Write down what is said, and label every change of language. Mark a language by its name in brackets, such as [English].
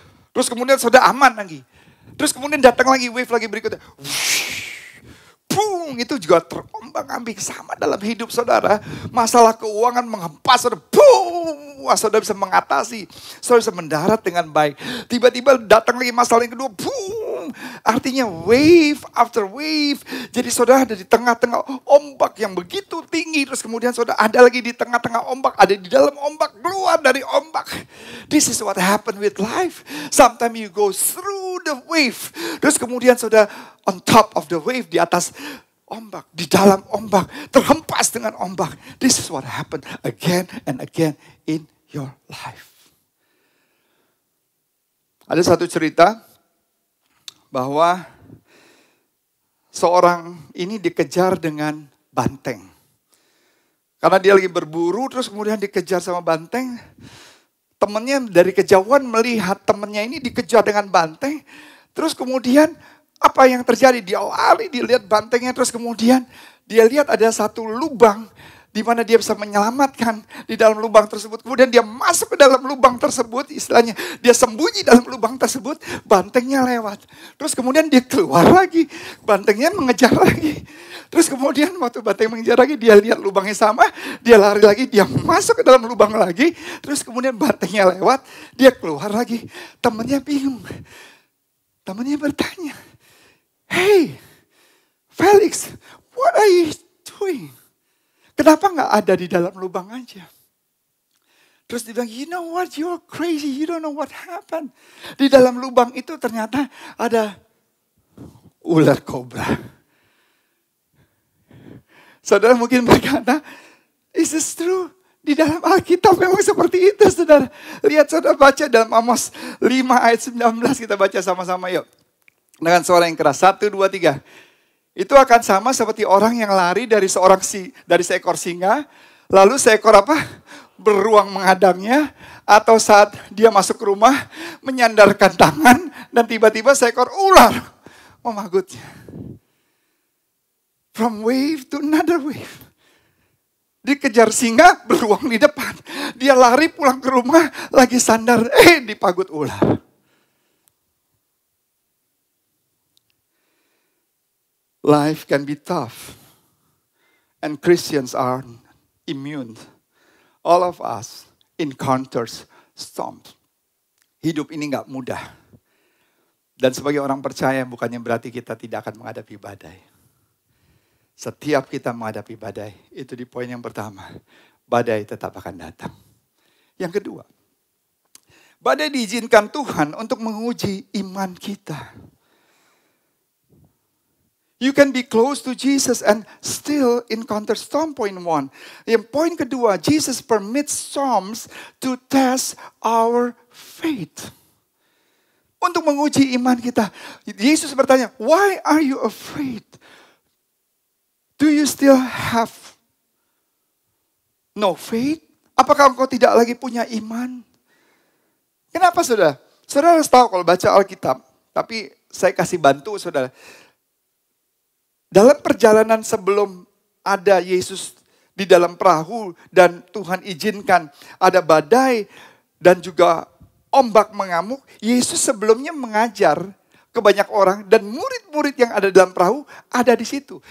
[Indonesian] Terus kemudian sudah aman lagi. Terus kemudian datang lagi wave lagi berikutnya. Boom, itu juga terombang-ambing. Sama dalam hidup saudara. Masalah keuangan menghempas, saudara. Boom, wah, saudara bisa mengatasi. Saudara bisa mendarat dengan baik. Tiba-tiba datang lagi masalah yang kedua. [English] Boom, [Indonesian] artinya [English] wave after wave. [Indonesian] Jadi saudara ada di tengah-tengah ombak yang begitu tinggi. Terus kemudian saudara ada lagi di tengah-tengah ombak. Ada di dalam ombak, keluar dari ombak. [English] This is what happened with life. Sometimes you go through the wave. [Indonesian] Terus kemudian saudara [English] on top of the wave, [Indonesian] di atas ombak, di dalam ombak, terhempas dengan ombak. [English] This is what happened again and again in your life. [Indonesian] Ada satu cerita bahwa seorang ini dikejar dengan banteng. Karena dia lagi berburu, terus kemudian dikejar sama banteng. Temannya dari kejauhan melihat temannya ini dikejar dengan banteng. Terus kemudian apa yang terjadi? Dia lari, dia lihat bantengnya, terus kemudian dia lihat ada satu lubang di mana dia bisa menyelamatkan di dalam lubang tersebut. Kemudian dia masuk ke dalam lubang tersebut, istilahnya dia sembunyi dalam lubang tersebut, bantengnya lewat. Terus kemudian dia keluar lagi, bantengnya mengejar lagi. Terus kemudian waktu banteng mengejar lagi, dia lihat lubangnya sama, dia lari lagi, dia masuk ke dalam lubang lagi. Terus kemudian bantengnya lewat, dia keluar lagi. Temannya bingung. Temannya bertanya, [English] "Hey, Felix, what are you doing? [Indonesian] Kenapa nggak ada di dalam lubang aja?" Terus dia bilang, [English] "You know what, you're crazy, you don't know what happened." [Indonesian] Di dalam lubang itu ternyata ada ular kobra. Saudara mungkin berkata, [English] "Is this true?" [Indonesian] Di dalam Alkitab memang seperti itu, saudara. Lihat, saudara baca dalam Amos 5 ayat 19, kita baca sama-sama yuk. Dengan suara yang keras, 1, 2, 3. Itu akan sama seperti orang yang lari dari seekor singa, lalu seekor apa? Beruang menghadangnya, atau saat dia masuk ke rumah, menyandarkan tangan, dan tiba-tiba seekor ular memagutnya. [English] From wave to another wave. [Indonesian] Dikejar singa, beruang di depan. Dia lari pulang ke rumah, lagi sandar, dipagut ular. [English] Life can be tough. And Christians are immune. All of us encounters storms. [Indonesian] Hidup ini gak mudah. Dan sebagai orang percaya bukannya berarti kita tidak akan menghadapi badai. Setiap kita menghadapi badai, itu di poin yang pertama. Badai tetap akan datang. Yang kedua, badai diizinkan Tuhan untuk menguji iman kita. [English] You can be close to Jesus and still encounter storm, point 1. [Indonesian] Yang poin kedua, [English] Jesus permits storms to test our faith. [Indonesian] Untuk menguji iman kita. Yesus bertanya, [English] "Why are you afraid? Do you still have no faith?" [Indonesian] Apakah engkau tidak lagi punya iman? Kenapa, saudara? Saudara harus tahu kalau baca Alkitab. Tapi saya kasih bantu, saudara. Dalam perjalanan sebelum ada Yesus di dalam perahu dan Tuhan izinkan ada badai dan juga ombak mengamuk, Yesus sebelumnya mengajar ke banyak orang dan murid-murid yang ada dalam perahu ada di situ.